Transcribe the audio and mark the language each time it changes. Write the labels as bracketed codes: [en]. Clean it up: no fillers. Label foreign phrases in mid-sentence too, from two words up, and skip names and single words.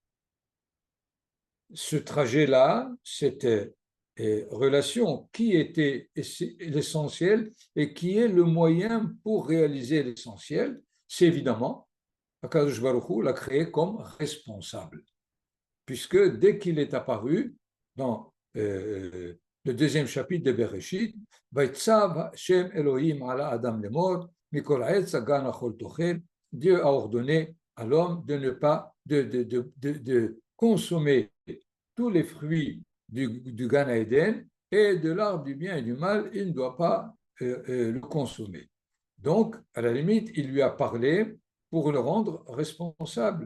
[fr] Ce trajet-là, cette relation, qui était l'essentiel et qui est le moyen pour réaliser l'essentiel, c'est évidemment [he] הקדוש ברוך הוא [fr] l'a créé comme responsable. Puisque dès qu'il est apparu dans le deuxième chapitre de Bereshit, [he] ויצו השם אלהים על האדם לאמר מכל עץ הגן אכל תאכל, [fr] Dieu a ordonné à l'homme de ne pas de consommer tous les fruits du Gan Eden et de l'arbre du bien et du mal, il ne doit pas le consommer. Donc, à la limite, il lui a parlé pour le rendre responsable.